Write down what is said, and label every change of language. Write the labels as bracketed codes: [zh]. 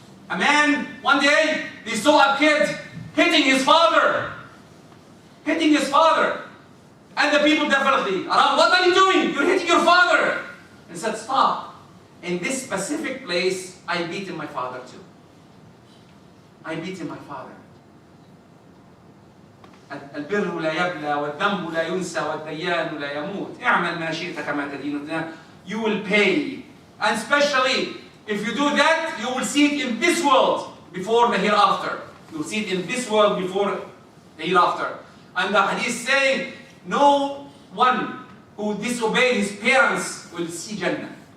[en] A man, one day, they saw a kid hitting his father. Hitting his father. And the people definitely, around, what are you doing? You're hitting your father. And said, stop. In this specific place, I beaten my father too. I beaten my father. [ar] البر لا يبلى والذنب لا ينسى والديان لا يموت. اعمل ما شئت كما تدين. [en] You will pay. And especially, if you do that, you will see it in this world before the hereafter. You will see it in this world before the hereafter. And the hadith saying, no one who disobeyed his parents will see Jannah.